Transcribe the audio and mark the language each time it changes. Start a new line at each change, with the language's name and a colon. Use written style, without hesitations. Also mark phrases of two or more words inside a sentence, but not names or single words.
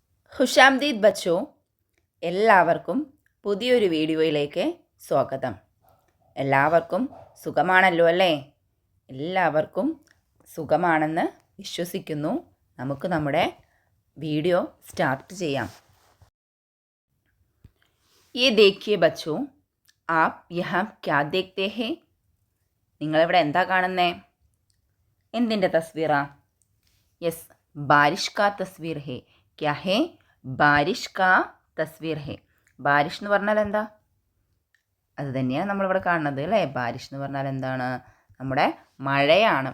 Hindi: ख़ुशामदीद बच्चो,
Malayalam: എല്ലാവർക്കും പുതിയൊരു വീഡിയോയിലേക്ക് സ്വാഗതം. എല്ലാവർക്കും സുഖമാണല്ലോ അല്ലേ? എല്ലാവർക്കും സുഖമാണെന്ന് വിശ്വസിക്കുന്നു. നമുക്ക് നമ്മുടെ
English: video start
Malayalam: ചെയ്യാം.
Hindi: ये देखिए बच्चों, आप यहाँ क्या देखते हैं?
Malayalam: നിങ്ങളിവിടെ എന്താ കാണുന്നേ? എന്തിൻ്റെ തസ്വീറാ?
Hindi: യെസ്, बारिश का तस्वीर है. क्या है? बारिश का तस्वीर है.
Malayalam: ബാരിഷ് എന്ന് പറഞ്ഞാൽ എന്താ? അത് തന്നെയാണ് നമ്മളിവിടെ കാണുന്നത് അല്ലേ? ബാരിഷ് എന്ന് പറഞ്ഞാൽ എന്താണ്? നമ്മുടെ മഴയാണ്.